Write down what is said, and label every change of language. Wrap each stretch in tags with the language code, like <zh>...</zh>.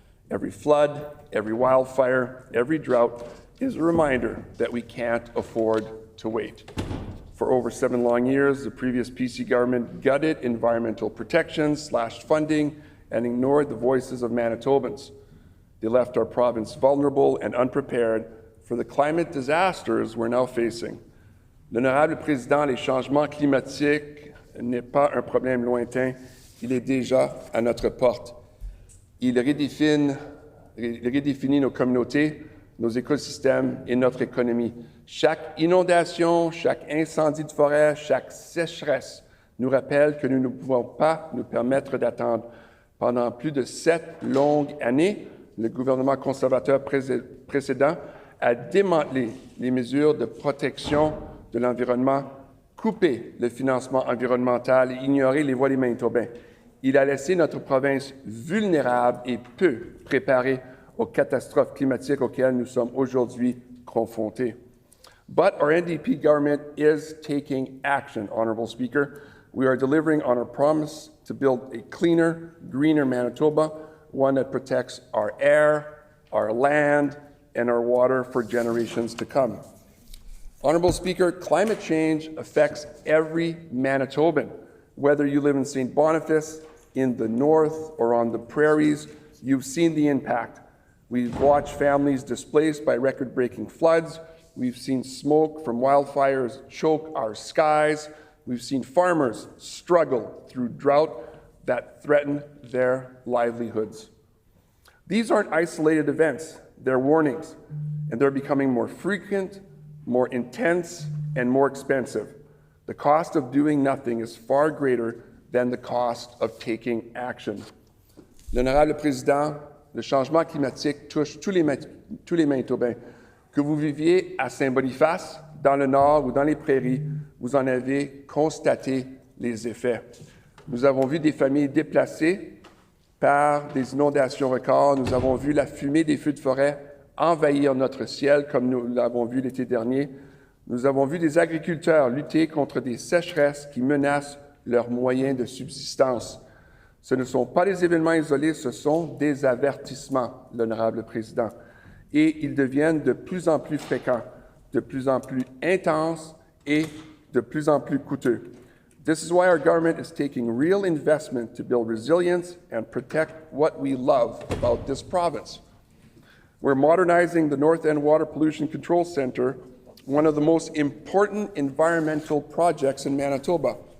<en>Every flood, every wildfire, every drought is a reminder that we can't afford to wait. For over 7 long years, the previous PC government gutted environmental protections, slashed funding, and ignored the voices of Manitobans. They left our province vulnerable and unprepared for the climate disasters we're now facing.</en> <fr>L'Honorable Président, les changements climatiques n'est pas un problème lointain, il est déjà à notre porte. Il redéfinit nos communautés, nos écosystèmes et notre économie. Chaque inondation, chaque incendie de forêt, chaque sécheresse nous rappelle que nous ne pouvons pas nous permettre d'attendre. Pendant plus de 7 longues années, le gouvernement conservateur précédent a démantelé les mesures de protection de l'environnement, coupé le financement environnemental et ignoré les voix des Manitobains. Il a laissé notre province vulnérable et peu préparée aux catastrophes climatiques auxquelles nous sommes aujourd'hui confrontés.</fr> <en>But our NDP government is taking action, Honourable Speaker. We are delivering on our promise to build a cleaner, greener Manitoba. one that protects our air, our land, and our water for generations to come. Honourable Speaker, climate change affects every Manitoban. Whether you live in St. Boniface, in the north, or on the prairies, you've seen the impact. We've watched families displaced by record-breaking floods. We've seen smoke from wildfires choke our skies. We've seen farmers struggle through drought that threaten their livelihoods. These aren't isolated events, they're warnings, and they're becoming more frequent, more intense, and more expensive. The cost of doing nothing is far greater than the cost of taking action.</en> <fr>L'Honorable Président, le changement climatique touche tous les Manitobains. Que vous viviez à Saint-Boniface, dans le nord ou dans les prairies, vous en avez constaté les effets. Nous avons vu des familles déplacées par des inondations records. Nous avons vu la fumée des feux de forêt envahir notre ciel, comme nous l'avons vu l'été dernier. Nous avons vu des agriculteurs lutter contre des sécheresses qui menacent leurs moyens de subsistance. Ce ne sont pas des événements isolés, ce sont des avertissements, l'Honorable Président. Et ils deviennent de plus en plus fréquents, de plus en plus intenses et de plus en plus coûteux.</fr> <en>This is why our government is taking real investment to build resilience and protect what we love about this province. We're modernizing the North End Water Pollution Control Centre, one of the most important environmental projects in Manitoba.</en>